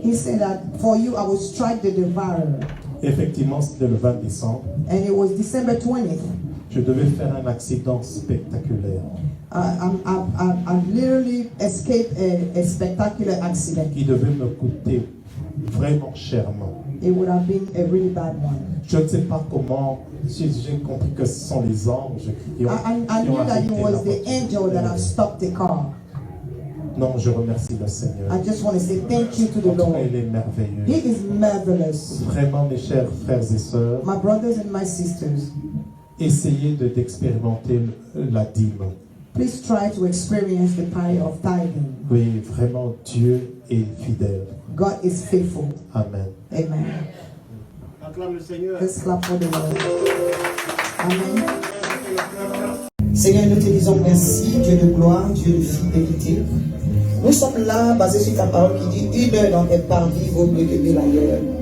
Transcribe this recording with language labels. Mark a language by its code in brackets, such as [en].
[en] he said that for you I will strike the devourer. [fr] Effectivement, c'était le 20 décembre. [en] And it was December 20th. [fr] Je devais faire un accident spectaculaire [en] I literally escaped a spectacular accident. [fr] qui devait me coûter vraiment chèrement. [en] It would have been a really bad one. [fr] Je ne sais pas comment, j'ai compris que ce sont les anges qui ont, [en] I [fr] qui ont [en] knew that it [fr] arrêté [en] was [fr] la [en] the angel that have stopped the car. [fr] Non, je remercie le Seigneur. [en] I just want to say thank you to the [fr] En tout cas, [en] Lord. [fr] il est merveilleux. [en] He is marvelous. [fr] Vraiment, mes chers frères et sœurs, [en] My brothers and my sisters, [fr] essayez d'expérimenter la dîme. [en] please try to experience the power of tithing. [fr] Oui, vraiment, Dieu est fidèle. [en] God is faithful. Amen. Amen. [fr] Acclame le Seigneur. [en] Let's clap for the Lord. Amen. [fr] Seigneur, nous te disons merci, Dieu de gloire, Dieu de fidélité. Nous sommes là, basés sur ta parole qui dit une heure dans tes parvis vaut mieux que 1000 ailleurs.